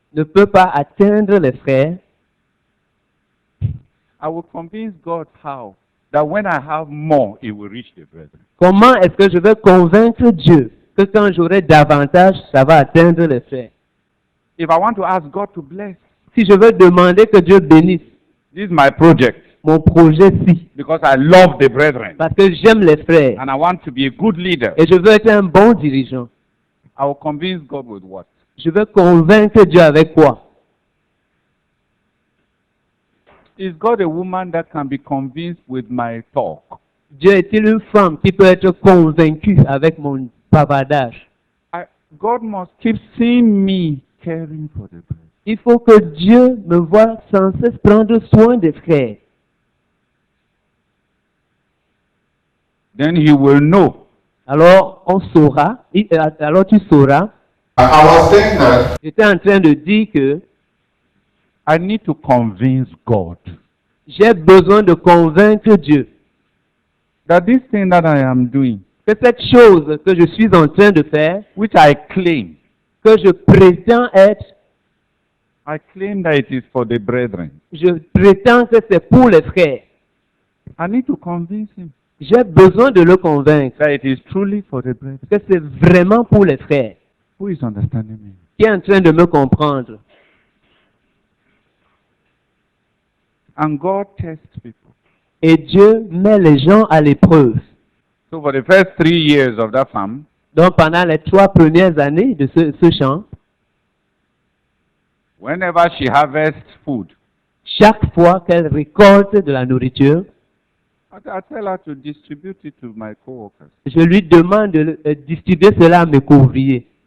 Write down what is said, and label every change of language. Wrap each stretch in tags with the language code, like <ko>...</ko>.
<fr>ne peut pas atteindre les frères,</fr> <en>I will convince God how that when I have more, it will reach the brethren.</en> <fr>comment est-ce que je vais convaincre Dieu que quand j'aurai davantage, ça va atteindre les frères?</fr> <en>If I want to ask God to bless,</en> <fr>Si je veux demander que Dieu bénisse</fr> <en>this is my project</en> <fr>mon projet-ci,</fr> <en>because I love the brethren</en> <fr>parce que j'aime les frères</fr> <en>and I want to be a good leader,</en> <fr>et je veux être un bon dirigeant,</fr> <en>I will convince God with what?</en> <fr>je vais convaincre Dieu avec quoi?</fr> <en>Is God a woman that can be convinced with my talk?</en> <fr>Dieu est-il une femme qui peut être convaincue avec mon bavardage?</fr> <en>God must keep seeing me caring for the brethren.</en> <fr>Il faut que Dieu me voie sans cesse prendre soin des frères.</fr> <en>Then he will know.</en> <fr>Alors on saura, alors tu sauras.</fr> <en>I was saying that</en> <fr>J'étais en train de dire que</fr> <en>I need to convince God</en> <fr>j'ai besoin de convaincre Dieu</fr> <en>that this thing that I am doing,</en> <fr>que cette chose que je suis en train de faire,</fr> <en>which I claim</en> <fr>que je prétends être,</fr> <en>that it is for the brethren.</en> <fr>je prétends que c'est pour les frères.</fr> <en>I need to convince him</en> <fr>J'ai besoin de le convaincre</fr> <en>that it is truly for the brethren.</en> <fr>que c'est vraiment pour les frères.</fr> <en>Who is understanding me?</en> <fr>Qui est en train de me comprendre.</fr> <en>And God tests people.</en> <fr>Et Dieu met les gens à l'épreuve.</fr> <en>So for the first 3 years of that farm,</en> <fr>Donc pendant les 3 premières années de ce champ,</fr> <en>whenever she harvests food,</en> <fr>chaque fois qu'elle récolte de la nourriture,</fr> <en>I tell her to distribute it to my co-workers.</en> <fr>je lui demande de distribuer cela à mes couvriers.</fr>